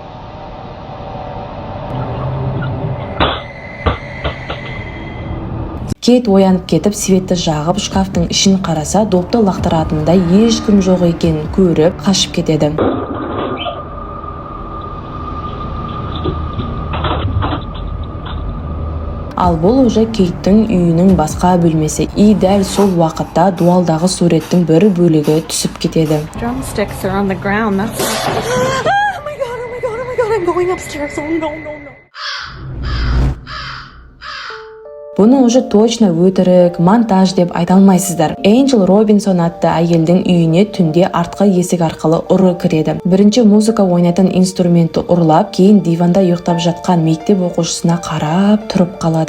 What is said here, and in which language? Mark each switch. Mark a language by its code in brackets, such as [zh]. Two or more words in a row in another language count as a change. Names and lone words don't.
[kk] Кейт оянып кетіп, светті жағып, шкафтың ішін қараса, допты лақтыратындай ешкім жоқ екенін көріп, қашып кетеді. Ал бұл уже Кейттің үйінің басқа бөлмесі. И дәл сол уақытта дуалдағы суреттің бір бөлігі түсіп кетеді. [en] Drumsticks are on the ground. That's oh my god, I'm going upstairs. Oh no. [kk] Бұны [ru] уже точно [kk] өтірік, монтаж деп айта алмайсыздар. Энджел Робинсон атты әйелдің үйіне түнде артқы есік арқылы ұры кіреді. Бірінші музыка ойнайтын инструментті ұрлап, кейін диванда ұйықтап жатқан мектеп оқушысына қарап тұрып қалады.